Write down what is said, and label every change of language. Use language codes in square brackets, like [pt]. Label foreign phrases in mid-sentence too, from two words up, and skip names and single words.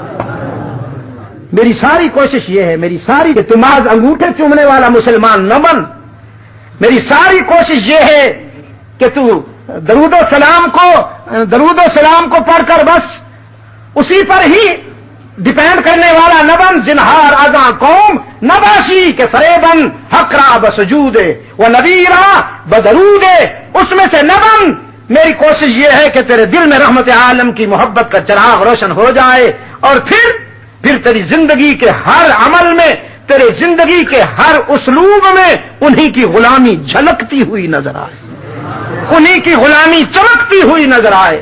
[ur] میری ساری کوشش یہ ہے، میری ساری کہ تم آج انگوٹھے چومنے والا مسلمان نہ بن. میری ساری کوشش یہ ہے کہ تو درود و سلام کو پڑھ کر بس اسی پر ہی ڈپینڈ کرنے والا نہ بن. [fa] زنہار ازاں قوم نباشی کے فریبن حقرا بسجود و نبیرا بدرود، [ur] اس میں سے نہ بن. میری کوشش یہ ہے کہ تیرے دل میں رحمت عالم کی محبت کا چراغ روشن ہو جائے، اور پھر تیری زندگی کے ہر عمل میں، تیرے زندگی کے ہر اسلوب میں انہی کی غلامی جھلکتی ہوئی نظر آئے، انہی کی غلامی چمکتی ہوئی نظر آئے.